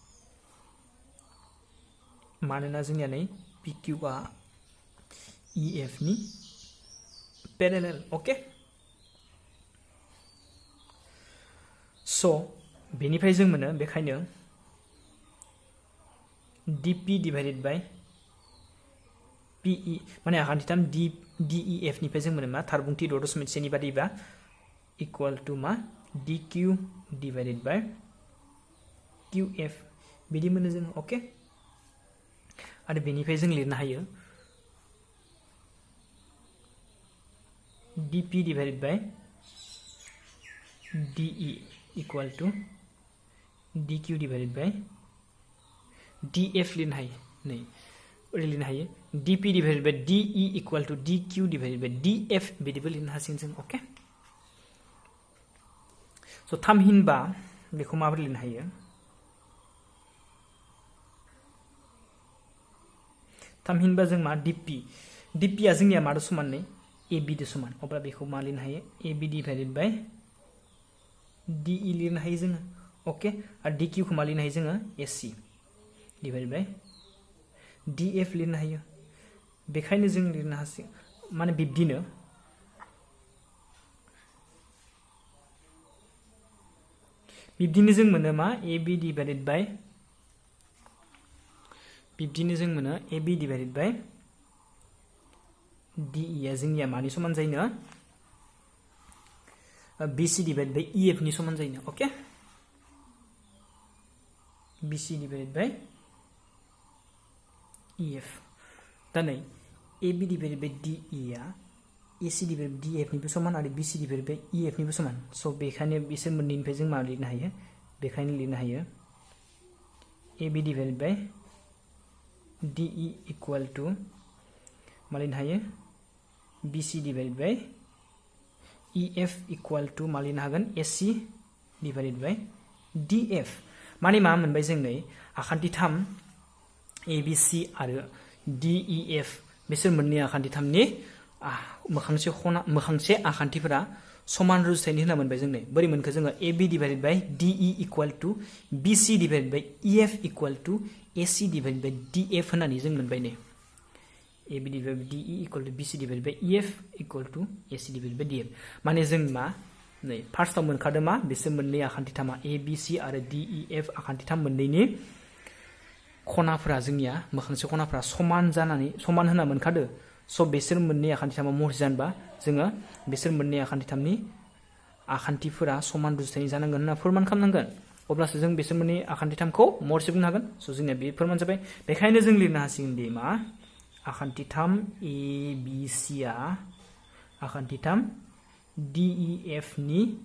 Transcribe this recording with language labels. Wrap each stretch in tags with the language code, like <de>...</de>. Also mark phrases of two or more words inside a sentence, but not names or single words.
<brx>मानोना जोंनिया नै PQ आ EF नि पेरेलेल ओके स' बेनिफ्राय जों मोनो बेखायनो</brx> <en>DP divided by PE</en> <brx>माने आखान्थि 3 DEF निफ्राय जों मोनो मा थारबुंथि 6.1 नि बादिबा</brx> <en>equal to</en> <brx>मा</brx> <en>DQ divided by QF</en> <brx>बिदि मोनो जों ओके आरो बेनिफ्राय जों लिरनो हायो</brx> <en>DP divided by DE equal to DQ divided by DF</en> <brx>लिरनो हायो नै ओरै लिरनो हायो</brx> <en>DP divided by DE equal to DQ divided by DF</en> <brx>बिदिबो लिरनो हासिगोन जों ओके स' थामहिनबा बेखौ माबोरै लिरनो हायो थामहिनबा जों मा DP आ जोंनिया मादो समान नै AB दो समान अब्ला बेखौ मा लिरनो हायो</brx> <en>AB divided by</en> <brx>DE लिरनो हायो जोङो ओके आरो DQ खौ मा लिरनो हायो जोङो</brx> <en>AC divided by DF</en> <brx>लिरनो हायो बेखायनो जों लिरनो हासिगोन माने बिब्दिनो जों मोनो मा</brx> <en>AB divided by AB divided by</en> <brx>DE आ जोंनिया मानि समान जायो</brx> <en>BC divided by EF</en> <brx>नि समान जायो ओके</brx> <en>BC divided by EF</en> <brx>दा नै</brx> <en>AB divided by DE</en> <brx>आ</brx> <en>AC divided by DF</en> <brx>निबो समान आरो BC डिवाइडेड बाय EF निबो समान स' बेखायनो बिसोर मोननैनिफ्राय जों मा लिरनो हायो बेखायनो लिरनो हायो</brx> <en>AB divided by DE equal to</en> <brx>मा लिरनो हायो</brx> <en>BC divided by EF equal to</en> <brx>मा लिरनो हागोन</brx> <en>AC divided by DF</en> <brx>माने मा मोनबाय जों नै आखान्थि 3 ABC आरो DEF बिसोर मोननै आखान्थि 3 नि मोखांसे आखान्थिफोरा समान रुजुथायनि होना मोनबाय जों नै बोरै मोनखो जोङो</brx> <en>AB divided by DE equal to BC divided by EF equal to AC divided by DF</en> <brx>होननानै जों मोनबाय नै</brx> <en>AB divided by DE equal to BC divided by EF equal to AC divided by DF</en> <brx>माने जों मा नै फार्स्टआव मोनखादों मा बिसोर मोननै आखान्थि 3 ABC आरो DEF आखान्थि 3 मोननैनि खनाफोरा जोंनिया मोखांसे खनाफोरा समान जानानै समान होना मोनखादो स' बेसोर मोननै आखान्थिथामा महरसे जानोबा जोङो बेसोर मोननै आखान्थिथामनि आखान्थिफोरा समान रुजुथायनि जानांगोन होनना फोरमान खालामनांगोन अब्लासो जों बेसोर मोननै आखान्थिथामखौ महरसे बुंनो हागोन स' जोंनिया बे फोरमान जाबाय बेखायनो जों लिरनो हासिगोन दि मा आखान्थिथाम ABC आ आखान्थिथाम DEF नि</brx>